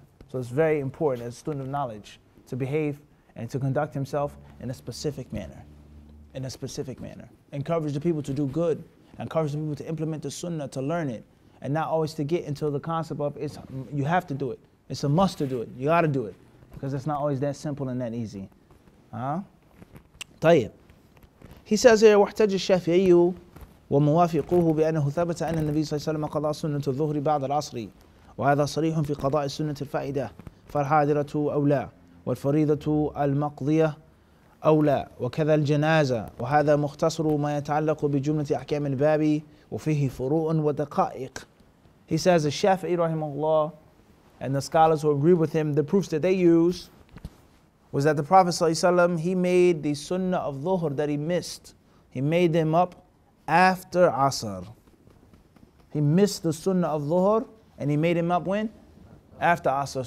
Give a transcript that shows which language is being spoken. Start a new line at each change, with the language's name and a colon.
English: So it's very important as a student of knowledge to behave and to conduct himself in a specific manner. In a specific manner. Encourage the people to do good. Encourage the people to implement the sunnah, to learn it. And not always to get into the concept of you have to do it. It's a must to do it. You got to do it. Because it's not always that simple and that easy.
Arabic: طيب.
English: He says here,
Arabic: واحتج الشافعي وموافقوه بأنه ثبت أن النبي صلى الله عليه وسلم قضى سنة الظهر بعد العصر وهذا صريح في قضاء السنة الفائدة فالحاضرة أولى والفريضة المقضية أولى وكذا الجنازة وهذا مختصر ما يتعلق بجملة أحكام الباب وفيه فروع ودقائق.
English: He says the Shafi'i rahimahullah and the scholars who agree with him, the proofs that they use was that the Prophet ﷺ, he made the sunnah of dhuhr that he missed. He made them up after Asr. He missed the sunnah of dhuhr and he made him up when? After Asr.